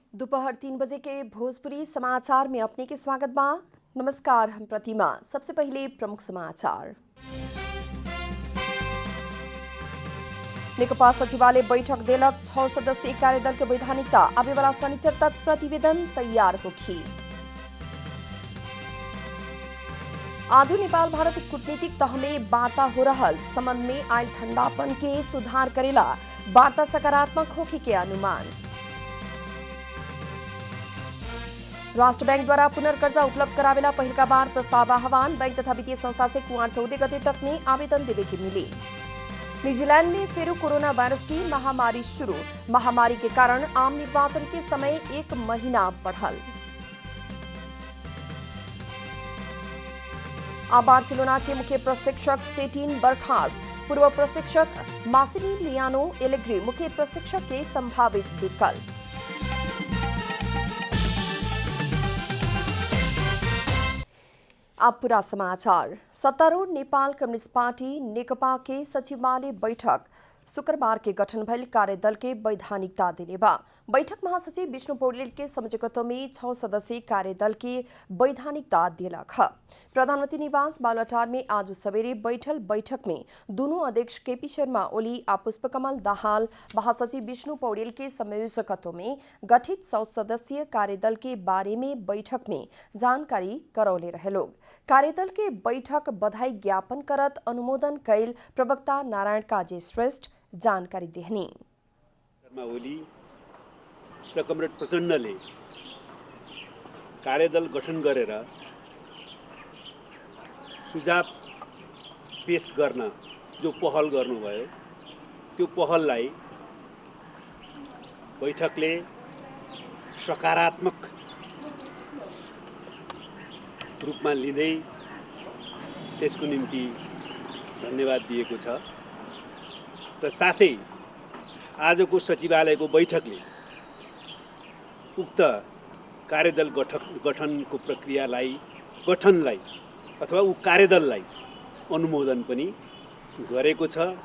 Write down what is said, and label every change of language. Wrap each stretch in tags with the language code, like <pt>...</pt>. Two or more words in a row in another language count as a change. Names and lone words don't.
<bho>दोपहर 3 बजे के भोजपुरी समाचार में अपने के स्वागत बा। नमस्कार, हम प्रतिमा। सबसे पहले प्रमुख समाचार। नेकपा सचिवालय बैठक देलक 6 सदस्यीय कार्यदल के वैधानिकता आवे वाला शनिचर तक प्रतिवेदन तैयार होखी। आजू नेपाल भारत कूटनीतिक तह में वार्ता हो रहल संबंध में आयल ठंडापन के सुधार करेला वार्ता सकारात्मक होखी के अनुमान। राष्ट्र बैंक द्वारा पुनर्कर्जा उपलब्ध करावेला पहिलका बार प्रस्ताव आह्वान। बैंक तथा वित्तीय संस्था से कुआर 14 गते तक में आवेदन देवे की मिली। न्यूजीलैंड में फिर कोरोना वायरस की महामारी शुरू। महामारी के कारण आम निर्वाचन के समय 1 महीना बढ़ल। बार्सिलोना के मुख्य प्रशिक्षक सेटिन बर्खास्त। पूर्व प्रशिक्षक मासिमिलियानो एलेग्री मुख्य प्रशिक्षक के संभावित विकल्प। अब पूरा समाचार। सत्तारूढ़ नेपाल कम्युनिस्ट पार्टी नेकपा के सचिवालय बैठक शुक्रबार के गठन भइल कार्यदल के वैधानिकता दिले बा। बैठक महासचिव विष्णु पौडेल के संयोजकत्व में 6 सदस्यीय कार्यदल के वैधानिकता दिलक ह। प्रधानमंत्री निवास बालुवाटार में आज सवेरे बैठल बैठक में दोनों अध्यक्ष केपी शर्मा ओली आ पुष्पकमल दाहाल महासचिव विष्णु पौडेल के संयोजकत्व में गठित 100 सदस्यीय कार्यदल के बारे में बैठक में जानकारी करौले रहे लोग। कार्यदल के बैठक बधाई ज्ञापन करत अनुमोदन कैल प्रवक्ता नारायण काजी श्रेष्ठ जानकारी देहनी।</bho> <ne>शर्मा ओली र कमरेड प्रचण्डले कार्यदल गठन गरेर सुझाव पेश गर्न जो पहल गर्नुभयो त्यो पहललाई बैठकले सकारात्मक रूपमा लिँदै त्यसको निम्ति धन्यवाद दिएको छ र साथै आजको सचिवालयको बैठकले उक्त कार्यदल गठनको प्रक्रियालाई गठनलाई अथवा उ कार्यदललाई अनुमोदन पनि गरेको छ।</ne>